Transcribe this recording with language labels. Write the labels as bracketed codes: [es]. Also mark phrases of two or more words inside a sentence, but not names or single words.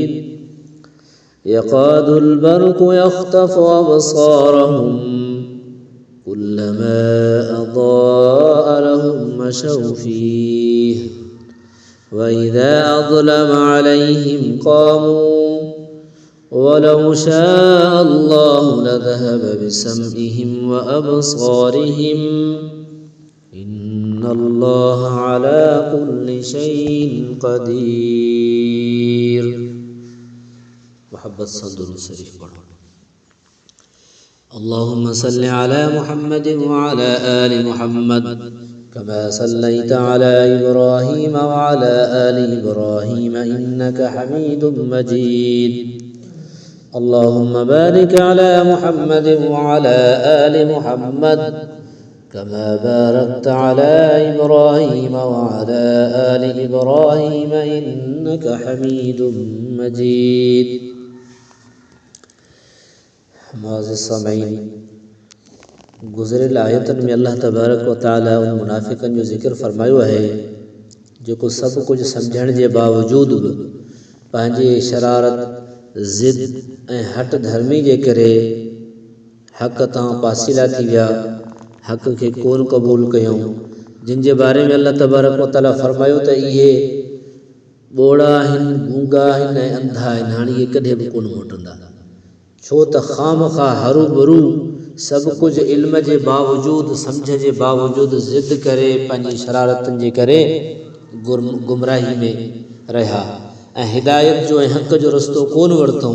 [ar] يكاد البرق يخطف أبصارهم كلما أضاء لهم مشوا فيه وإذا أظلم عليهم قاموا ولو شاء الله لذهب بسمعهم وأبصارهم إن الله على كل شيء قدير. [ur] محبت سے درود شریف پڑھو. [ar] اللهم صل على محمد وعلى آل محمد كما صليت على إبراهيم وعلى آل إبراهيم إنك حميد مجيد. اللهم بارك على محمد وعلى آل محمد كما باركت على إبراهيم وعلى آل إبراهيم إنك حميد مجيد. [sd] मुअज़्ज़िज़ सामईन, गुज़िरियल आयतन में अल्लाह तबारक व तआला उन मुनाफ़िक़नि जो ज़िक्र फ़रमायो है जेको सभु कुझु सम्झण जे बावजूद बि पंहिंजे शरारत ज़िद ऐं हट धर्मी जे करे हक़ तां पासीला थी विया, हक़ खे कोन क़बूल कयूं, जिन जे बारे में अल्लाह तबारक व तआला फ़रमायो त इहे ॿोड़ा आहिनि, गूंगा आहिनि ऐं अंधा आहिनि, हाणे इहे कॾहिं बि कोन मोटंदा। छो त ख़ामख़ा हरू भरू सभु कुझु इल्म जे बावजूद, सम्झ जे बावजूद ज़िद करे पंहिंजी शरारतनि जे करे गुमराही में रहिया ऐं हिदायत जो ऐं हक़ जो रस्तो कोन वरितऊं।